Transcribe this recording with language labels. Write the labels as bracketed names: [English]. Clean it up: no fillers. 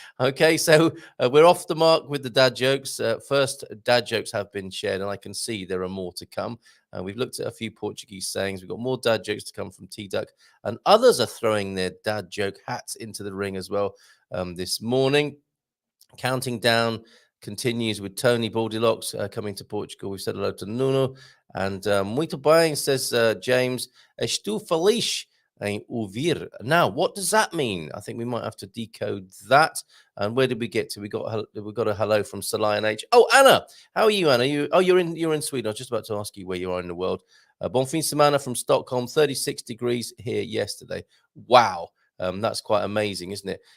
[English] Okay, so we're off the mark with the dad jokes. First dad jokes have been shared, and I can see there are more to come. We've looked at a few Portuguese sayings. We've got more dad jokes to come from T-Duck, and others are throwing their dad joke hats into the ring as well this morning. Counting down continues with Tony Baldilocks coming to Portugal. We've said hello to Nuno. And muito bem, says James. [Portuguese] Estou feliz em ouvir. [English] Now, what does that mean? I think we might have to decode that. And where did we get to? We got a hello from Solian H. Oh, Anna, how are you, Anna? You're in Sweden. I was just about to ask you where you are in the world. Bon fin semana from Stockholm. 36 degrees here yesterday. Wow. That's quite amazing, isn't it?